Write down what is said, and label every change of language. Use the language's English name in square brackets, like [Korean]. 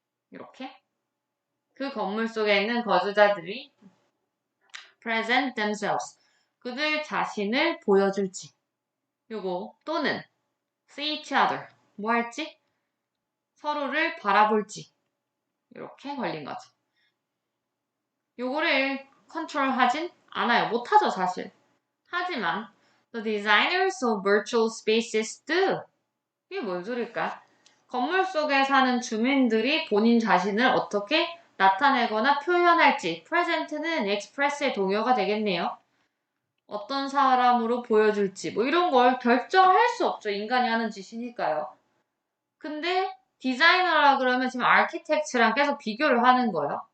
[Korean] 이렇게 그 건물 속에 있는 거주자들이 [English] present themselves [Korean] 그들 자신을 보여줄지 요거 또는 [English] see each other [Korean] 뭐 할지 서로를 바라볼지 이렇게 걸린 거죠. 요거를 컨트롤하진 않아요. 못하죠 사실. 하지만 [English] the designers of virtual spaces do [Korean] 이게 뭔 소릴까? 건물 속에 사는 주민들이 본인 자신을 어떻게 나타내거나 표현할지 present는 express의 동요가 되겠네요. 어떤 사람으로 보여줄지 뭐 이런 걸 결정할 수 없죠. 인간이 하는 짓이니까요. 근데 디자이너라 그러면 지금 아키텍트랑 계속 비교를 하는 거예요.